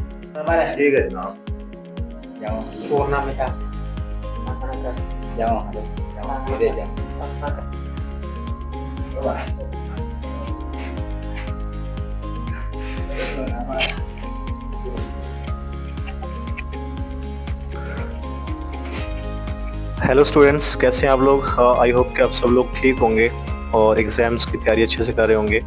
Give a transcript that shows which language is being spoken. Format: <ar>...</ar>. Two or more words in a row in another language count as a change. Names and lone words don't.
<hi>ठीक है जनाब।</hi> <id>Jangan Warna merah. jangan jangan beda jangan. Coba.</id> <en>Hello students,</en> <hi>कैसे हैं आप लोग?</hi> <en>I hope</en> <hi>कि आप सब लोग ठीक होंगे और एग्ज़ाम्स की तैयारी अच्छे से कर रहे होंगे।</hi>